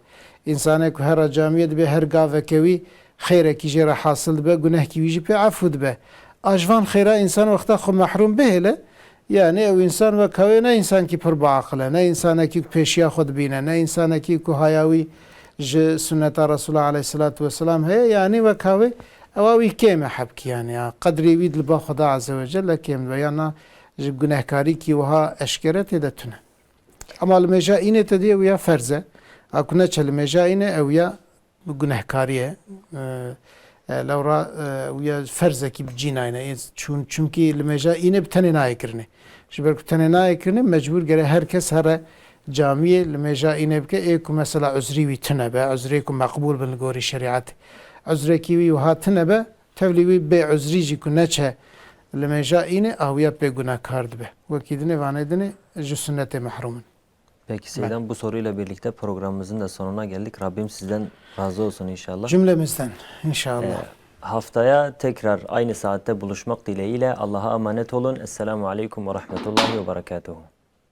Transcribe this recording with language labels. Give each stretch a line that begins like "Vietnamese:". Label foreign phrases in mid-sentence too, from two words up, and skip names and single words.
Kurdish: İnsanê ku hera camiyê dibe her gaveke wî xêrekî jê re hasil dibe gunehkî wî jî pê afû dibe. Ajvan xêra insan wexta xwe mehrum bihêle yani ew insan wek hewê ne insankî pir biaqil e, ne insanekî ku pêşiya xwe dibîne, ne insanekî ku haya wî ji sünneta Resulullah
Arabic: عليه الصلاة والسلام
Kurdish: heye yani ve kahve eva wî kêm e hebkî yani ya qedrê wî li ba Xweda
Arabic: عز وجل
Kurdish: kêm ve yana ji gunehkarî kî wiha eşkere têde tune. Ama li mêja înê te diye wiya ferz e. A ku neçe li mêja înê ew ya gunehkarî ye. Lewra wiya ferzekî bi cînayne çünkü li mêja înê bi tenê nayê kirinê. Ji ber ku tenê nayê kirinê mecbûr gere herkes here camiyê li mêja înê bike ê ku mesela uzrî wî tune be uzrê ku meqbûl bin li gorî şerîatê. Uzrekî wî wiha tune be tevlî wî bê uzrî jî ku neçe li mêja înê awiya pê gunehkar dibe. Wekî dinê vanê dinê ji sünnetê mehrumun.
Turkish: Peki Seydan, bu soruyla birlikte programımızın da sonuna geldik. Rabbim sizden razı olsun inşallah. Cümlemizden inşallah. Haftaya tekrar aynı saatte buluşmak dileğiyle Allah'a emanet olun.
Arabic: السلام عليكم ورحمة الله وبركاته.